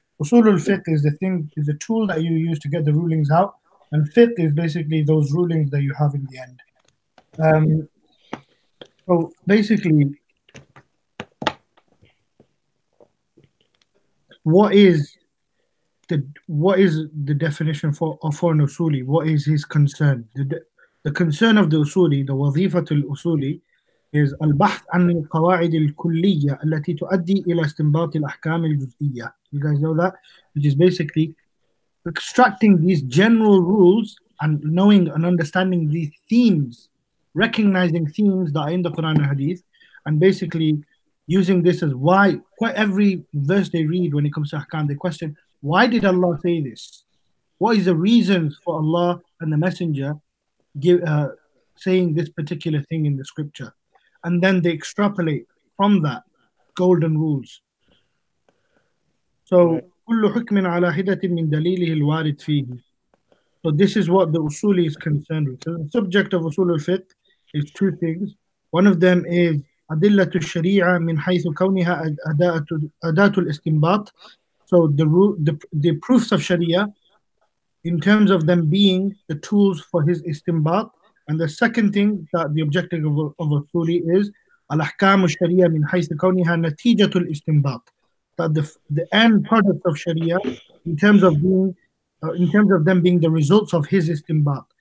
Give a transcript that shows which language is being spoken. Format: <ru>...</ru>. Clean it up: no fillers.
<en>Usul al-fiqh is the thing, is a tool that you use to get the rulings out, and fiqh is basically those rulings that you have in the end. So basically, what is the definition for an usuli? What is his concern? The concern of the usuli, the wazifatul usuli, is</en> <ar>البحث عن القواعد الكلية التي تؤدي إلى استنباط الأحكام الجزئية.</ar> <en>You guys know that? Which is basically extracting these general rules and knowing and understanding these themes, recognizing themes that are in the Quran and Hadith, and basically using this as why. Quite every verse they read when it comes to ahkam, they question, why did Allah say this? What is the reasons for Allah and the Messenger saying this particular thing in the scripture? And then they extrapolate from that golden rules.</en> <ar>So كل حكم على حدة من دليله الوارد فيه.</ar> <en>So this is what the usuli is concerned with. So the subject of usul al-fiqh is two things. One of them is</en> <ar>أدلة الشريعة من حيث كونها أداة الاستنباط.</ar> <en>So the proofs of Sharia in terms of them being the tools for his istinbat. And the second thing that the objective of usuli is</en> <ar>al-ahkam al-sharia min hayth kawniha natijatul istinbat.</ar> <en>That the end product of Sharia in terms of them being the results of his istinbat.</en>